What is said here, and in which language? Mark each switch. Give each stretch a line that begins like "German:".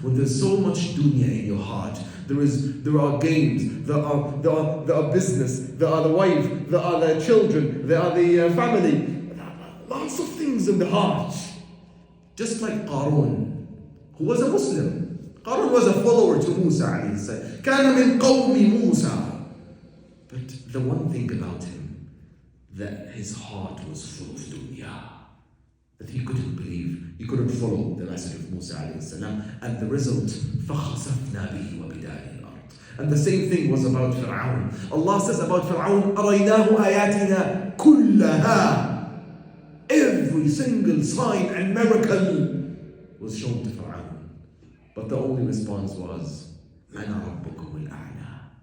English: When there's so much dunya in your heart, there are games, there are business, there are the wife, there are the children, there are the family. Lots of things in the heart. Just like Qarun, who was a Muslim. Qarun was a follower to Musa alayhi salam.
Arabic: كَانَ مِنْ قَوْمِ Musa.
English: But the one thing about him, that his heart was full of dunya. That he couldn't believe, he couldn't follow the message of Musa alayhi salam. And the result,
Arabic: فَخَسَفْنَا بِهِ وَبِدَارِ الْأَرْضِ.
English: And the same thing was about Fir'aun. Allah says about Fir'aun,
Arabic: أَرَيْنَاهُ آيَاتِنَا كُلَّهَا.
English: Every single sign and miracle was shown to Fir'aun. But the only response was,
Arabic: أَنَا رَبُّكُمُ الْأَعْلَى.